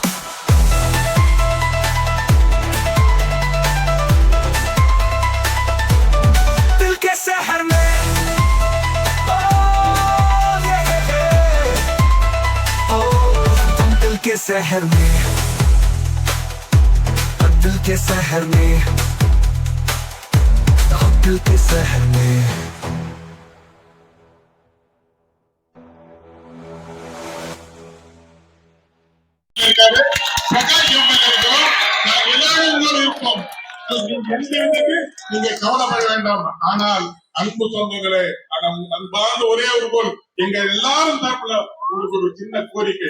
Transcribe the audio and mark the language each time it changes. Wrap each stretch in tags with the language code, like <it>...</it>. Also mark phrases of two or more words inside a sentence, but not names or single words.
<hi>दिल के शहर में तुम दिल के शहर में, दिल के शहर में, दिल के शहर में।</hi> <ta>நீங்க கவலைப்பட வேண்டாம். ஆனால் அன்பு சொந்தங்களே, அன்பார்ந்த ஒரே ஒரு கோல், எங்க எல்லாரும் தரப்புல உங்களுக்கு ஒரு சின்ன கோரிக்கை.</ta>